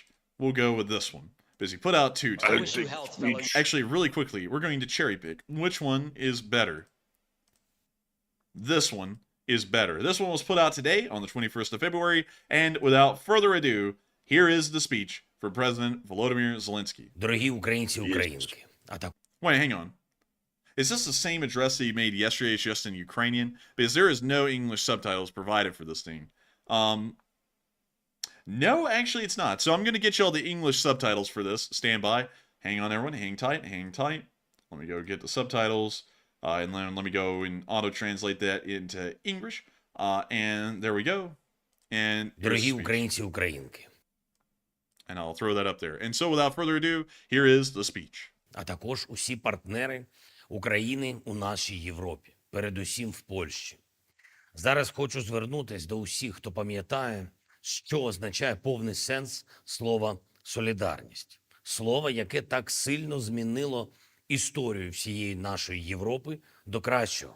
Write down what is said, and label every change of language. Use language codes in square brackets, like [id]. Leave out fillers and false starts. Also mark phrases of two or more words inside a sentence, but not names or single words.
[en] We'll go with this one, because he put out two today. Actually, really quickly, we're going to cherry pick. Which one is better? This one is better. This one was put out today on the 21st of February, and without further ado, here is the speech for President Volodymyr Zelensky. [uk] Дорогі українці, українки. [en] Wait, hang on. Is this the same address that he made yesterday? It's just in Ukrainian? Because there is no English subtitles provided for this thing. No, actually it's not. So I'm going to get you all the English subtitles for this. Stand by. Hang on, everyone. Hang tight. Hang tight. Let me go get the subtitles. And then let me go and auto-translate that into English. And there we go. And [uk] Дорогі українці, українки. [en] And I'll throw that up there. And so without further ado, here is the speech. [uk] А також усі партнери України у нашій Європі, передусім в Польщі. Зараз хочу звернутися до усіх, хто пам'ятає, що означає повний сенс слова «солідарність». Слово, яке так сильно змінило історію всієї нашої Європи до кращого.